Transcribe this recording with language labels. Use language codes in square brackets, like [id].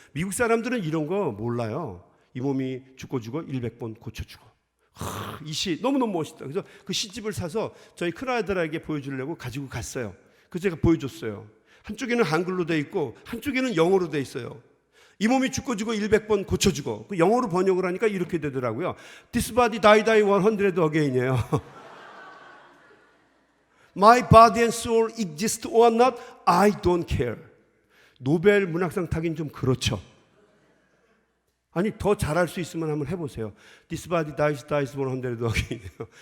[ko] 미국 사람들은 이런 거 몰라요. 이 몸이 죽고 죽어 100번 고쳐 죽어. 이 시 너무너무 멋있다. 그래서 그 시집을 사서 저희 큰아들에게 보여주려고 가지고 갔어요. 그래서 제가 보여줬어요. 한쪽에는 한글로 돼 있고 한쪽에는 영어로 돼 있어요. 이 몸이 죽고 죽어 100번 고쳐 죽어. 그 영어로 번역을 하니까 이렇게 되더라고요. [en] This body die die 100 again이에요. My body and soul exist or not, I don't care. [ko] 노벨 문학상 타긴 좀 그렇죠. 아니 더 잘할 수 있으면 한번 해보세요. [en] This body dies 100 again이에요.